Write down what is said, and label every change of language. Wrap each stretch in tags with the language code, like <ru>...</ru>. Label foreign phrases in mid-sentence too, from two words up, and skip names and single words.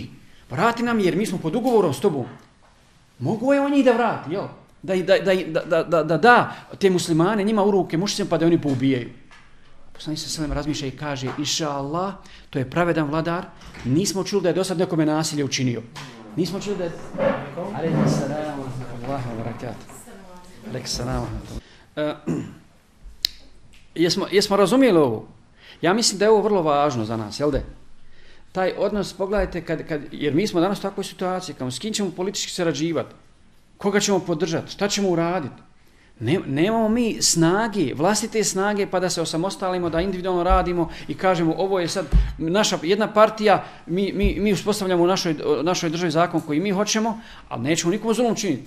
<bs>Vrati nam jer mi smo pod ugovorom s tobom. Mogu je on njih da vrati, jel? Da te muslimane njima u ruke mušicima pa da oni poubijaju. Poslanik</bs> <ar>صلى الله عليه وسلم</ar> <bs>razmišlja i kaže</bs> <ar>إن شاء الله,</ar> <bs>to je pravedan vladar, nismo čuli da je do sad nekome nasilje učinio. Nismo čuli da je...</bs> <ar>عليه السلام ورحمة الله وبركاته.</ar> <bs>Jesmo razumijeli ovo? Ja mislim da je ovo vrlo važno za nas, jel da? Taj odnos, pogledajte, jer mi smo danas u takvoj situaciji, s kim ćemo politički sarađivati, koga ćemo podržati, šta ćemo uraditi. Nemamo mi snage, vlastite snage pa da se osamostalimo, da individualno radimo i kažemo ovo je sad naša jedna partija, mi uspostavljamo u našoj državi zakon koji mi hoćemo, ali nećemo nikomu zulum činiti.</bs>